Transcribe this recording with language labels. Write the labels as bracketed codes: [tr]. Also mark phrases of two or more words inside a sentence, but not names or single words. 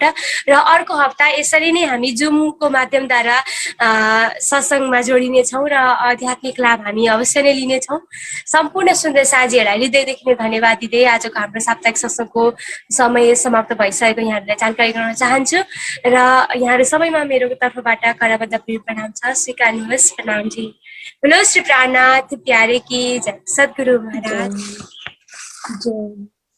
[ne] र अर्को हप्ता यसरी नै हामी जुमको माध्यमद्वारा सत्सङ्गमा जोडिनेछौँ र आध्यात्मिक लाभ हामी अवश्य नै लिनेछौँ। सम्पूर्ण सुन्दर साथीहरूलाई हृदयदेखि नै धन्यवाद दिँदै आजको हाम्रो साप्ताहिक सत्सङ्गको समय समाप्त भइसकेको यहाँहरूलाई जानकारी गराउन चाहन्छु र यहाँहरू सबैमा मेरो तर्फबाट करबद्ध प्रणाम छ, स्वीकार्नुहोस्। प्रणाम जी। [hi] बोलो श्री प्राणनाथ प्यारे की जय, सद्गुरु महाराज जय।